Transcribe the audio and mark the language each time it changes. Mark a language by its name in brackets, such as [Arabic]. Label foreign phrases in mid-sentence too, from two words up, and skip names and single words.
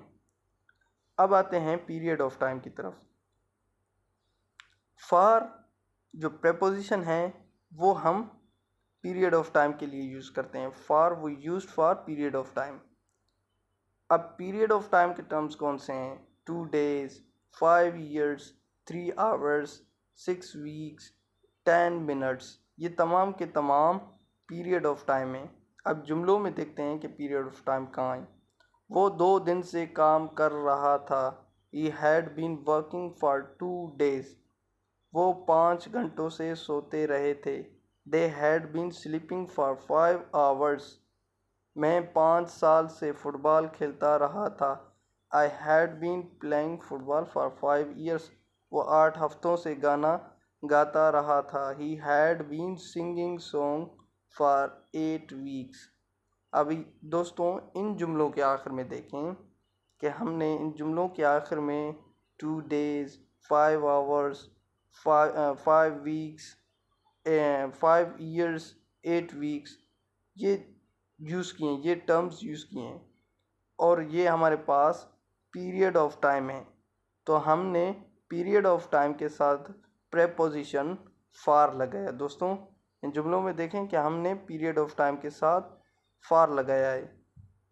[Hindi] अब आते हैं [English] period of time [Hindi] की तरफ. फॉर जो प्रेपोजिशन है वो हम [English] period of time [Hindi] के लिए यूज़ करते हैं. फॉर वो [English] use for period of time. [Hindi] अब [English] period of time [Hindi] के टर्म्स कौन से हैं? [English] 2 days, 5 years, 3 hours, 6 weeks, 10 minutes. [Hindi] ये तमाम के तमाम [English] period of time [Hindi] है. अब जुमलों में देखते हैं कि [English] period of time [Hindi] कहाँ है. वो 2 दिन से काम कर रहा था. [English] He had been working for 2 days. [Hindi] वो 5 घंटों से सोते रहे थे. [English] They had been sleeping for 5 hours. [Hindi] मैं 5 साल से फुटबॉल खेलता रहा था. [English] I had been playing football for 5 years. [Hindi] वो 8 हफ्तों से गाना गाता रहा था. [English] He had been singing song for 8 weeks. [Hindi] अभी दोस्तों इन जुमलों के आखिर में देखें कि हमने इन जुमलों के आखिर में [English] 2 days, 5 hours, 5 weeks, 5 years, 8 weeks [Hindi] ये यूज़ किए, ये टर्म्स यूज़ किए हैं और ये हमारे पास [English] period of time [Hindi] है. तो हमने [English] period of time [Hindi] के साथ [English] preposition for [Hindi] लगाया. दोस्तों इन जुमलों में देखें कि हमने [English] period of time [Hindi] के साथ फॉर लगाया है.